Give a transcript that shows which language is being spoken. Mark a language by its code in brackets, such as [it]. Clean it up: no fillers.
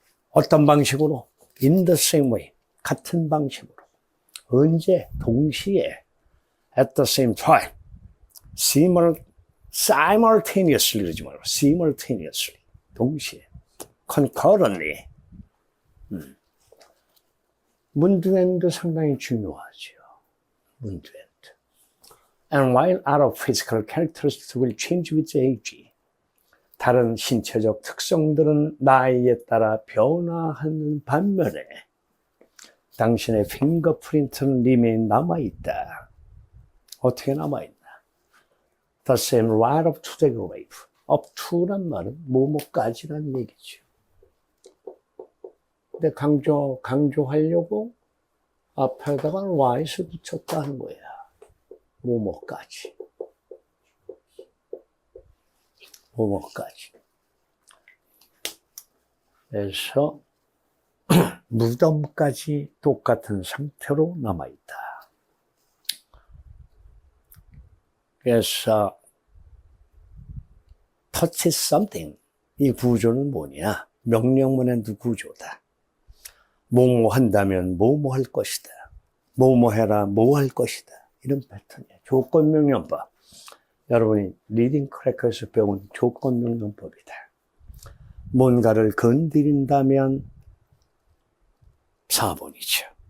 [ko] 어떤 방식으로? [en] In the same way. [ko] 같은 방식으로. 언제? 동시에. [en] At the same time. [ko] simultaneously 그러지 말고 simultaneously. 동시에. concurrently. 문두엔도 상당히 중요하죠. 문두엔도. [en] And while other physical characteristics will change with age. [ko] 다른 신체적 특성들은 나이에 따라 변화하는 반면에 당신의 핑거프린트는 remain 남아있다. 어떻게 남아있나? [en] The same right up to the grave. [ko] up to란 말은 뭐뭐까지라는 얘기죠. 근데 강조하려고 앞에다가 why를 붙였다는 거야. 뭐뭐까지. 뭐뭐까지. 그래서 무덤까지 똑같은 상태로 남아있다. 그래서 [en] touch something. [ko] 이 구조는 뭐냐? 명령문의 구조다. 뭐뭐 한다면 뭐뭐 할 것이다. 뭐뭐 해라 뭐 할 것이다. 이런 패턴이야. 조건명령법. 여러분이 리딩 크래커에서 배운 조건명령법이다. 뭔가를 건드린다면 4번이죠.